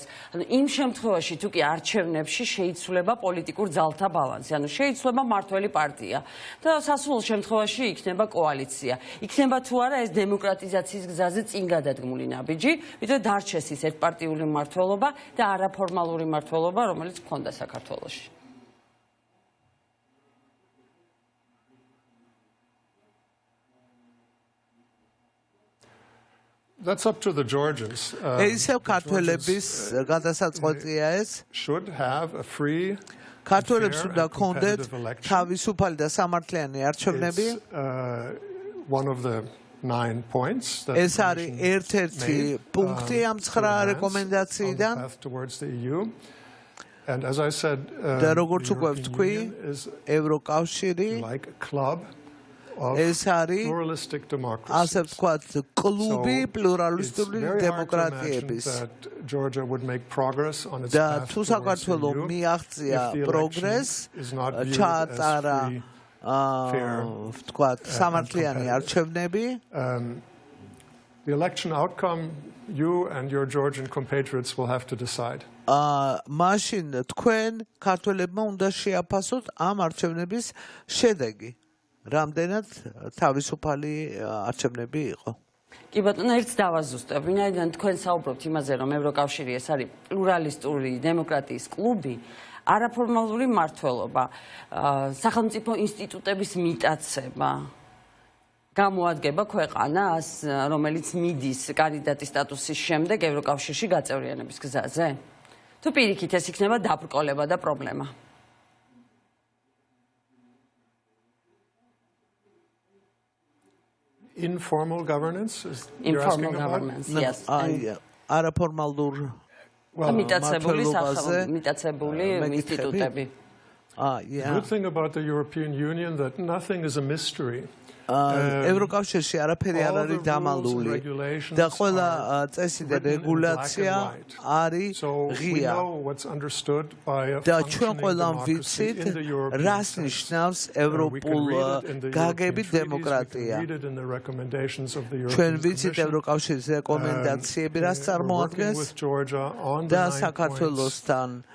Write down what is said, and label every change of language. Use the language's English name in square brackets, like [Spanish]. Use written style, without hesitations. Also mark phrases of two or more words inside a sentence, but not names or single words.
[Georgian] ანუ იმ შემთხვევაში თუ კი არჩევნებში შეიცვლება პოლიტიკურ ძალთა ბალანსი, ანუ შეიცვლება მმართველი პარტია და სასურველ შემთხვევაში იქნება კოალიცია. იქნება თუ არა ეს დემოკრატიზაციის გზაზე წინ გადადგმული ნაბიჯი, ვიდრე დარჩეს ის ერთპარტიული მმართველობა და არაფორმალური მმართველობა, რომელიც ჰქონდა საქართველოში. [English] That's up to the Georgians. [Georgian] ისევ ქართველების გადასაწყვეტია ეს. [English] Should have a free [Georgian] ქართველებს უნდა ქონდეთ თავისუფალი და სამართლიანი არჩევნები. [English] One of the 9 points that [Georgian] ეს არის ერთ-ერთი პუნქტი ამ 9 რეკომენდაციიდან. [English] And as I said, [Georgian] და როგორც უკვე ვთქვი, ევროკავშირი [English] like a club [Georgian] ეს არის ასე ვთქვათ კლუბი პლურალისტური დემოკრატიების და თუ საქართველო მიაღწია პროგრესს ჩაატარა ვთქვათ სამართლიანი არჩევნები [English] the election outcome you and your Georgian compatriots will have to decide. [Georgian] მაშინ თქვენ ქართველებმა უნდა შეაფასოთ ამ არჩევნების შედეგი. რამდენად თავისუფალი არჩევნები იყო. კი ბატონო, ერთს დავაზუსტებ, ვინაიდან თქვენ საუბრობთ იმაზე, რომ ევროკავშირი ეს არის პლურალისტური დემოკრატიის კლუბი, არაფორმალური მმართველობა, სახელმწიფო ინსტიტუტების მიტაცება გამოადგება ქვეყანას, რომელიც მიდის კანდიდატის სტატუსის შემდეგ ევროკავშირში გაწევრიანების გზაზე? თუ პირიქით ეს იქნება დაბრკოლება და პრობლემა. [English] Informal governance? Informal governance, yes. [Georgian] არაფორმალურ მიტაცებული ინსტიტუტები. [English] Good thing about the European Union that nothing is a mystery. [Georgian] ევროკავშირში არაფერი არ არის დამალული და ყველა წესი და რეგულაცია არის ღია და ჩვენ ყველამ ვიცით რას ნიშნავს ევროპულ გაგებით დემოკრატია ჩვენ ვიცით ევროკავშირის რეკომენდაციები რას წარმოადგენს და საქართველოსთან